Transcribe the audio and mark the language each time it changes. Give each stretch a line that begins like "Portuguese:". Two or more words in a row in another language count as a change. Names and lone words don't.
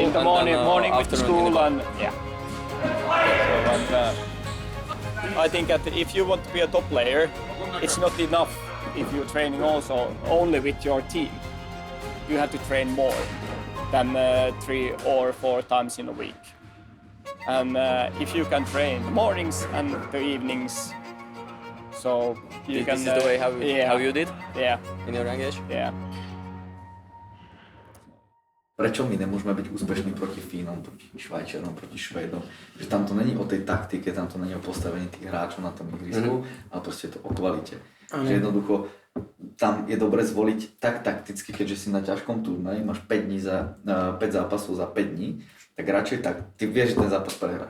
English: In the morning with the school and yeah. So, and, I think that if you want to be a top player, it's not enough if you're training also only with your team. You have to train more than 3 or 4 times in a week. And if you can train the mornings and the evenings, so you can. This is the way how you did? Yeah. In your young age? Yeah.
Slovak: Prečo my nemôžeme byť úspešní proti Fínom, proti Švajčiarom, proti Švédom? Že tam to není o tej taktike, tam to není o postavení tých hráčov na tom ihrisku, ale proste je to o kvalite. Že jednoducho tam je dobre zvoliť tak takticky, keďže si na ťažkom turnaji, máš 5 zápasov za 5 dní, tak radšej tak, ty vieš, že ten zápas prehráš.